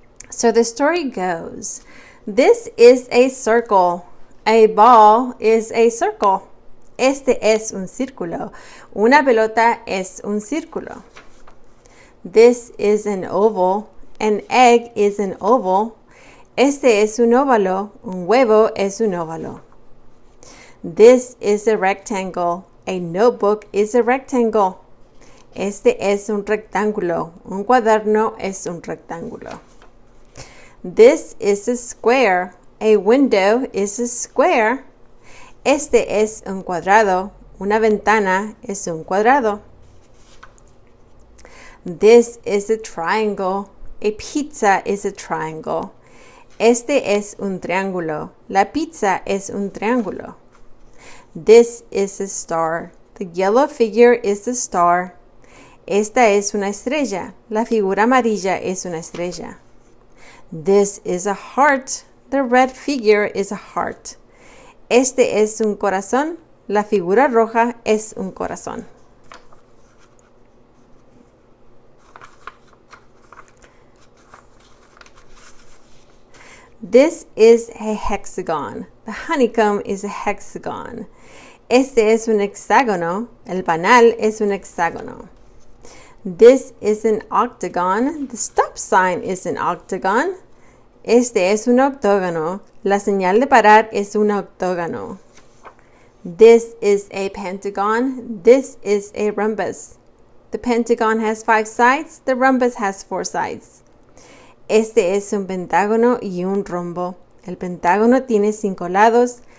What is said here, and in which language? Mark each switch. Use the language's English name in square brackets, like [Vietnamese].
[English] So the story goes, this is a circle, a ball is a circle, este es un círculo, una pelota es un círculo. This is an oval. An egg is an oval. [Spanish] Este es un óvalo. Un huevo es un óvalo. [English] This is a rectangle. A notebook is a rectangle. [Spanish] Este es un rectángulo. Un cuaderno es un rectángulo. This is a square. [English] A window is a square. Este es un cuadrado. [Spanish] Una ventana es un cuadrado. [English] This is a triangle. A pizza is a triangle. [Spanish] Este es un triángulo. La pizza es un triángulo. [English] This is a star. The yellow figure is a star. Esta es una estrella. [Spanish] La figura amarilla es una estrella. This is a heart. [English] The red figure is a heart. [Spanish] Este es un corazón. La figura roja es un corazón. [English] This is a hexagon. The honeycomb is a hexagon. Este es un hexágono. [Spanish] El panal es un hexágono. This is an octagon. [English] The stop sign is an octagon. [Spanish] Este es un octógono. La señal de parar es un octógono. [English] This is a pentagon. This is a rhombus. The pentagon has 5 sides. The rhombus has 4 sides. [Spanish] Este es un pentágono y un rombo. El pentágono tiene 5 lados.